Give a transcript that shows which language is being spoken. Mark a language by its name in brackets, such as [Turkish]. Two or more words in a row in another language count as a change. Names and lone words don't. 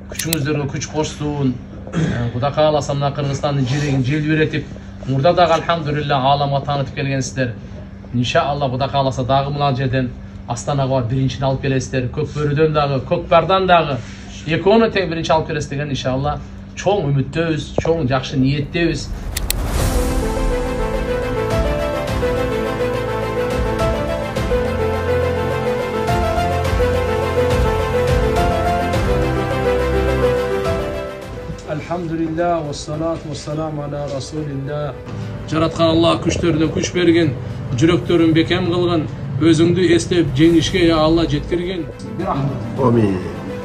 [Kyrgyz] Күчүңүздөргө күч кошсун. Кудай кааласа мына Кыргызстандын жерегин желбиретип, мурда дагы алхамдулилла ааламга таанытып келгенсиздер. Иншалла Кудай кааласа дагы мына жерден Астанага барып биринчини алып келесиздер. Көкбөрүдөн дагы, Көкпардан дагы экөөнү тең биринчи алып келесиз деген иншалла чоң үмүттөбүз, чоң жакшы ниеттебиз. [Arabic] الحمد لله و الصلاة و السلام على رسول الله. [Kyrgyz] Жараткан Аллах күчтөрүнө күч берген, жүрөктөрүн бекем кылган, өзүңдү эстеп жеңишке я Алла жеткирген. Амин.